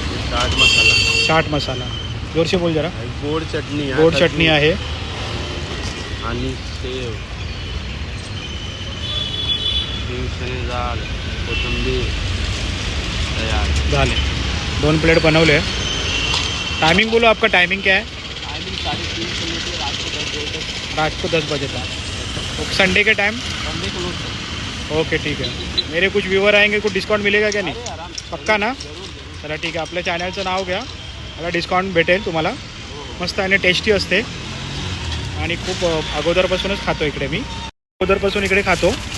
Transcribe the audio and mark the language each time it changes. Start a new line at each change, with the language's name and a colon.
Hindi: चाट मसाला. चाट मसाला जोर से बोल जरा.
Marathi: गोड चटणी आहे. गोड चटणी आहे आणि सेव, शेंगदाणे डाळ, कोथिंबीर तयार झाले. 2 प्लेट बनवले.
Hindi: टाइमिंग बोलो, आपका टाइमिंग क्या है? टाइमिंग 3:30 से लेकर रात को 10 बजे तक. ओके. संडे के टाइम? संडे को लोग. ओके ठीक है. मेरे कुछ व्यूवर आएंगे, कुछ डिस्काउंट मिलेगा क्या? नहीं आराम पक्का ना?
Marathi: चला ठीक आहे. आपल्या चॅनलचं नाव घ्या, मला डिस्काउंट भेटेल तुम्हाला. मस्त आणि टेस्टी असते आणि खूप अगोदरपासूनच खातो इकडे. मी अगोदरपासून इकडे खातो.